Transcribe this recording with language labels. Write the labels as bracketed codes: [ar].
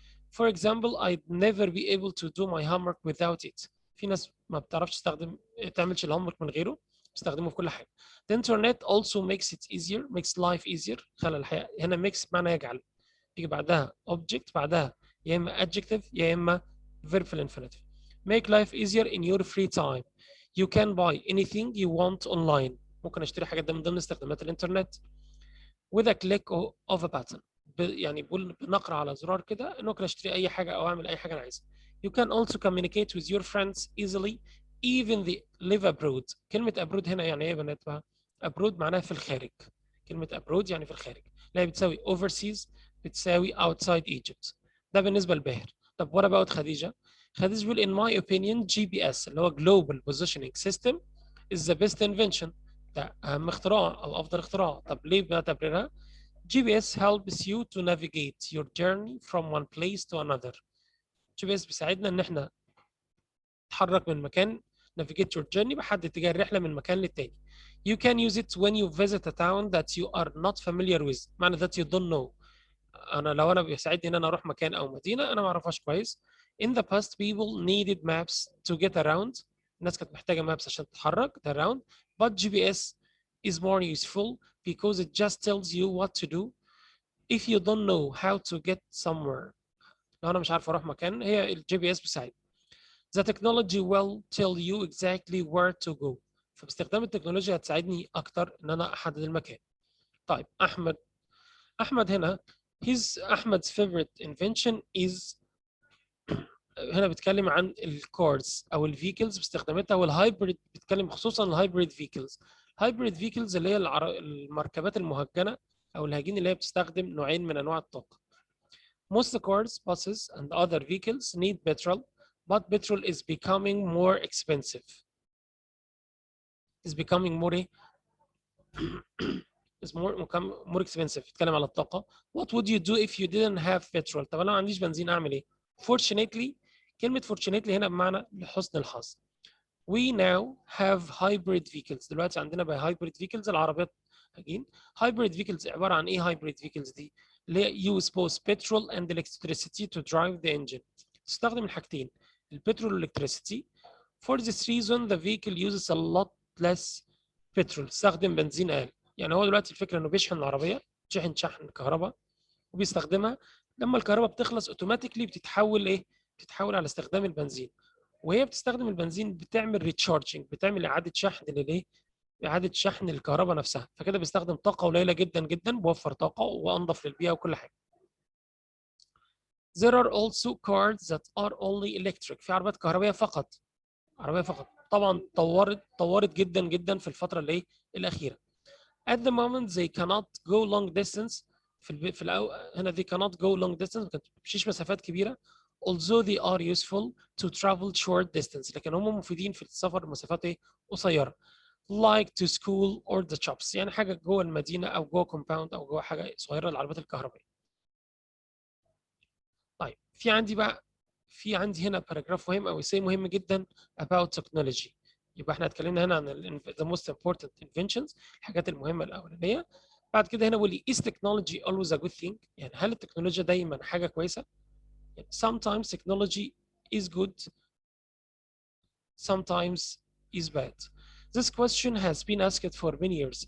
[en] For example I'd never be able to do my homework without it، [ar] في ناس ما بتعرفش تعملش الهومورك من غيره، بتستخدمه في كل حاجة. [en] The internet also makes it easier، makes life easier، [ar] خلى الحياة. هنا makes معنى يجعل، يجي بعدها object، بعدها يا إما adjective يا إما verb في الانفينيتيف. [en] make life easier in your free time، you can buy anything you want online، [ar] ممكن اشتري حاجات، ده من ضمن استخدامات الانترنت. [en] with a click of a button، [ar] يعني بنقرا على زرار كده ممكن اشتري اي حاجه او اعمل اي حاجه انا عايزها. [en] you can also communicate with your friends easily even they live abroad. [ar] كلمه abroad هنا يعني ايه يا بنات بقى؟ abroad معناها في الخارج، كلمه abroad يعني في الخارج، لا هي بتساوي overseas، بتساوي outside Egypt. ده بالنسبه لباهر. [en] طب what about خديجه؟ خديجه بيقول in my opinion GPS [ar] اللي هو [en] global positioning system is the best invention، [ar] ده اهم اختراع او افضل اختراع. طب ليه بنعتبرها؟ [en] GPS helps you to navigate your journey from one place to another. [ar] GPS بيساعدنا ان احنا نتحرك من مكان، [en] navigate your journey، [ar] بحدد اتجاه الرحله من مكان للتاني. [en] You can use it when you visit a town that you are not familiar with، معنى that you don't know. [ar] انا بيساعدني ان انا اروح مكان او مدينه انا ما اعرفهاش كويس. [en] In the past people needed maps to get around. [ar] الناس كانت محتاجه maps عشان تتحرك around. [en] But GPS is more useful because it just tells you what to do if you don't know how to get somewhere. [ar] لو انا مش عارف اروح مكان، هي الجي بي اس بيساعد. [en] The technology will tell you exactly where to go. [ar] فباستخدام التكنولوجيا هتساعدني اكتر ان انا احدد المكان. طيب احمد هنا احمد's [en] favorite invention is، [ar] هنا بيتكلم عن الكارز او الفيكلز باستخداماتها، والهايبريد بيتكلم خصوصا الهايبريد فيكلز. هايبريد فيكلز اللي هي المركبات المهجنه او الهجين اللي هي بتستخدم نوعين من انواع الطاقه. [en] Most cars, buses and other vehicles need petrol, but petrol is becoming more expensive. Is becoming more is more expensive. [ar] بيتكلم على الطاقه. [en] What would you do if you didn't have petrol؟ [ar] طب انا ما عنديش بنزين اعمل ايه؟ Fortunately، كلمه fortunately هنا بمعنى لحسن الحظ. [en] We now have hybrid vehicles. [ar] دلوقتي عندنا بقى hybrid vehicles، العربيات هجين. [en] hybrid vehicles [ar] عبارة عن ايه [en] hybrid vehicles دي؟ اللي هي use both petrol and electricity to drive the engine. [ar] تستخدم الحاجتين، البترول والالكتريسيتي. [en] For this reason the vehicle uses a lot less petrol. [ar] تستخدم بنزين اقل. يعني هو دلوقتي الفكرة انه بيشحن العربية، شحن كهرباء، وبيستخدمها. لما الكهرباء بتخلص اوتوماتيكلي بتتحول ايه؟ بتتحول على استخدام البنزين. وهي بتستخدم البنزين بتعمل ريتشارجنج، بتعمل اعاده شحن للايه؟ اعاده شحن الكهرباء نفسها. فكده بيستخدم طاقه قليله جدا جدا، بوفر طاقه وانضف للبيئه وكل حاجه. [en] There are also cars that are only electric. [ar] في عربيات كهربائيه فقط. عربيه فقط. طبعا طورت جدا جدا في الفتره اللي ايه؟ الاخيره. [en] At the moment they cannot go long distance. هنا they cannot go long distance، [ar] ما بتمشيش مسافات كبيره. [en] Although they are useful to travel short distance، [ar] لكن هم مفيدين في السفر مسافات ايه؟ قصيره. [en] Like to school or the shops، [ar] يعني حاجه جوه المدينه او جوه كومباوند او جوه حاجه صغيره للعربيات الكهربائيه. طيب في عندي هنا باراجراف مهم او essay مهم جدا [en] about technology. [ar] يبقى احنا اتكلمنا هنا عن [en] the most important inventions، [ar] الحاجات المهمه الاولانيه. بعد كده هنا بيقول لي [en] is technology always a good thing؟ [ar] يعني هل التكنولوجيا دايما حاجه كويسه؟ [en] يعني sometimes technology is good, sometimes is bad. This question has been asked for many years.